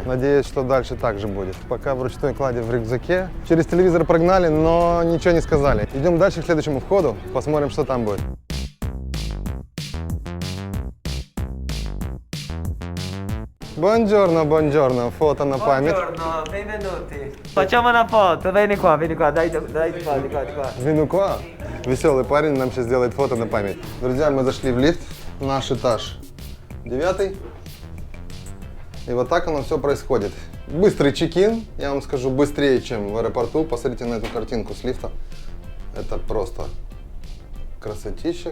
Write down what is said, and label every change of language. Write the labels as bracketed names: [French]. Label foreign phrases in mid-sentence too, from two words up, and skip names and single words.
[Russian] Надеюсь, что дальше так же будет. Пока в ручной кладе в рюкзаке. Через телевизор прогнали, но ничего не сказали. Идем дальше к следующему входу, посмотрим, что там будет. [Italian] Buongiorno, buongiorno, [Russian] фото на память. [Italian] Buongiorno, benvenuti. Facciamo una foto, vieni qua, dai di qua. vieni qua. [Russian] Веселый парень нам сейчас сделает фото на память. Друзья, мы зашли в лифт, наш этаж 9. И вот так оно все происходит. Быстрый чек-ин, я вам скажу, быстрее, чем в аэропорту. Посмотрите на эту картинку с лифта. Это просто красотища.